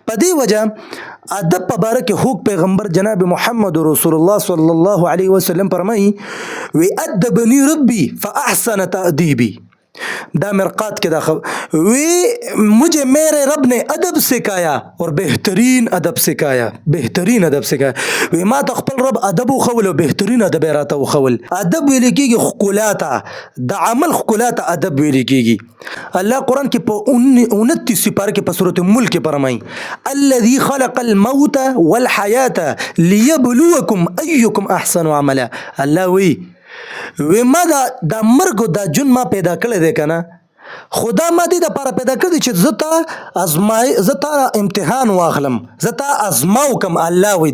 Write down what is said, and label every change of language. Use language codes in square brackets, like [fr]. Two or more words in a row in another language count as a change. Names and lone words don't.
[ps] په دې وجه ادب په باره کې هوک پیغمبر جناب محمد رسول الله [ar] صلی الله علیه وسلم [ps] فرمایي وی [ar] ادبنی ربی فاحسن تأدیبی [ps] دا مرقات کے وی [ur] مجھے میرے رب نے ادب سکھایا اور بہترین ادب سکھایا [ps] وی ما ته خپل رب ادب وخول او بهترین ادب راته وخول ادب ویل کېږي ښکلاته د عمل ښکلاته ادب ویل کېږي الله قرآن کې په 29 سپاره کې په سورۃ ملک کې فرمایي [ar] الذي خلق الموت والحیاة ليبلوکم ایکم احسن عملا [ps] الله وی ما دا مرګ دا جون ما پیدا کړی دی کنه خدا ما دې د پاره پیدا کړی چې زتا امتحان واخلم زتا ازماو کم الله وی